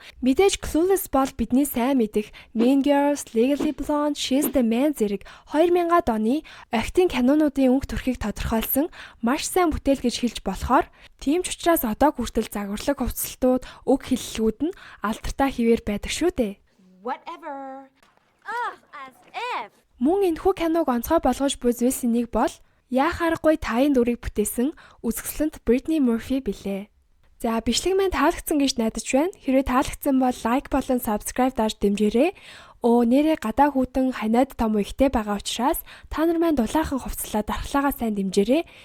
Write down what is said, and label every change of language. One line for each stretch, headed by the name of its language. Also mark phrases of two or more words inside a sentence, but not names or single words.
Mongolian: Мэдээж Clueless бол бидний сайн мэдих Mean Girls, Legally Blonde, She's the Man зэрэг 2000-ад оны охидын кинонуудын өнгө төрхийг тодорхойлсон маш сайн бүтээл гэж хэлж болохоор тийм ч учраас одоо хүртэл загварлаг хувцалтууд, үг хэллэгүүд нь алдартай хിവэр байдаг шүү дээ.
English: Whatever. As if.
Mongolian: Мөн энэхүү киног онцгой болгож буй зүйлсийн нэг бол яах аргагүй Тайын дүрийг бүтээсэн үзэсгэлэнт Brittany Murphy билээ. За бичлэг маань таалагдсан гэж найдаж байна. Хэрвээ таалагдсан бол лайк болон subscribe даж дэмжээрэй. Нэрээ гадаа хүүтэн ханиад том ихтэй байгаа учраас та нар маань дулаахан хувцлаа дархлаагаа сайн дэмжээрэй.